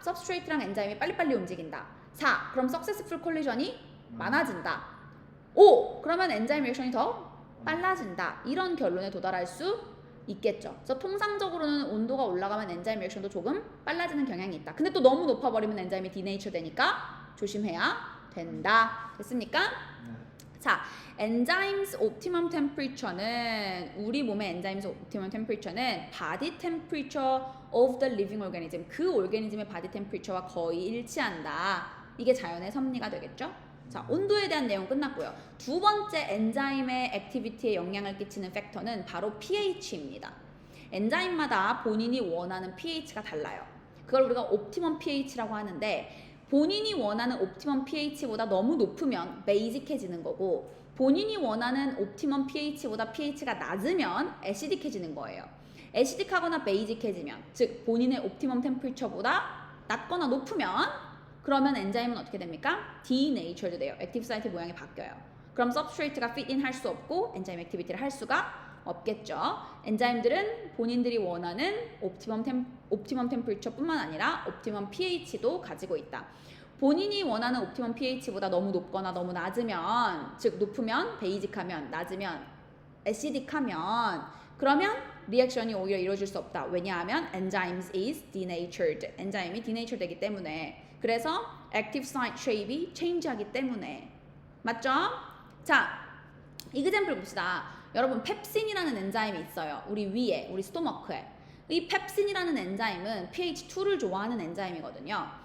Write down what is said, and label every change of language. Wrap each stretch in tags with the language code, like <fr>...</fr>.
<ko>substrate랑 엔자임이 빨리빨리 움직인다. 4. 그럼</ko> <en>successful collision</en> <ko>이 많아진다. 5. 그러면 엔자임 리액션이 더 빨라진다. 이런 결론에 도달할 수 있겠죠. 그래서 통상적으로는 온도가 올라가면 엔자임 리액션도 조금 빨라지는 경향이 있다. 근데 또 너무 높아버리면 엔자임이 디네이처 되니까 조심해야 된다. 됐습니까? 자,</ko> <en>enzymes optimum temperature는, 우리 몸의 enzymes optimum temperature는 body temperature of the living organism,</en> <ko>그 오르가니즘의 body temperature와 거의 일치한다. 이게 자연의 섭리가 되겠죠? 자, 온도에 대한 내용 끝났고요. 두 번째 엔자임의 액티비티에 영향을 끼치는 팩터는 바로 pH입니다. 엔자임마다 본인이 원하는 pH가 달라요. 그걸 우리가 옵티멈 pH라고 하는데, 본인이 원하는 옵티멈 pH보다 너무 높으면 베이직해지는 거고, 본인이 원하는 옵티멈 pH보다 pH가 낮으면 애시딕해지는 거예요. 애시딕하거나 베이직해지면, 즉 본인의 옵티멈 템퍼리처보다 낮거나 높으면, 그러면 엔자임은 어떻게 됩니까? denatured 돼요. 액티브 사이트 모양이 바뀌어요. 그럼 substrate가</ko> <en>fit in</en> <ko>할 수 없고 엔자임 액티비티를 할 수가 없겠죠. 엔자임들은 본인들이 원하는 옵티멈 템퍼리처뿐만 아니라 옵티멈 pH도 가지고 있다. 본인이 원하는 옵티멈 pH보다 너무 높거나 너무 낮으면, 즉 높으면 베이직하면, 낮으면 애시딕하면, 그러면 리액션이 오히려 이루어질 수 없다. 왜냐하면</ko> <en>enzymes is denatured.</en> <ko>엔자임이 denatured 되기 때문에. 그래서</ko> <en>active site shape이 change하기</en> <ko>때문에. 맞죠? 자, 이그젬플 봅시다. 여러분, 펩신이라는 엔자임이 있어요. 우리 위에, 우리 스토머크에. 이 펩신이라는 엔자임은 pH2를 좋아하는 엔자임이거든요.</ko>